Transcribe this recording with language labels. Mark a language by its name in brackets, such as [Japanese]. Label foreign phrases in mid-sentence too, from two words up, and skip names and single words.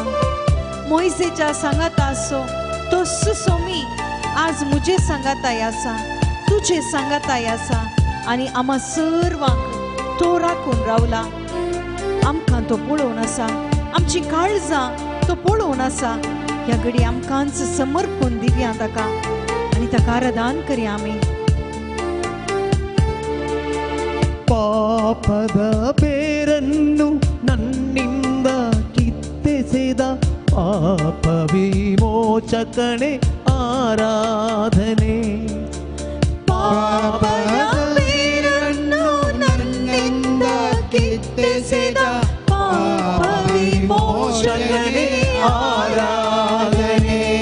[Konkani] मोइसेच्या सांगात आसो तोच सोमी आज मुझे सांगाताय आसा, तुझे सांगाताय आसा. आनी आम्हा सर्वांक तो राखून रावला. आमकां तो पळोवन आसा, आमची काळजां तो पळोवन आसा. ह्या घडी आमकांच समर्पण दिवया ताका आनी ताका आराधन करया आमी. [Kannada] ಪಾಪದ ಬೇರನ್ನು ನನ್ನಿಂದ ಕಿತ್ತೆಸೆದ ಪಾಪ ವಿಮೋಚಕನೇ ಆರಾಧನೆ. ಪಾಪದ ಬೇರನ್ನು ನನ್ನಿಂದ ಕಿತ್ತೆಸೆದ ಪಾಪ ವಿಮೋಚಕನೇ ಆರಾಧನೆ.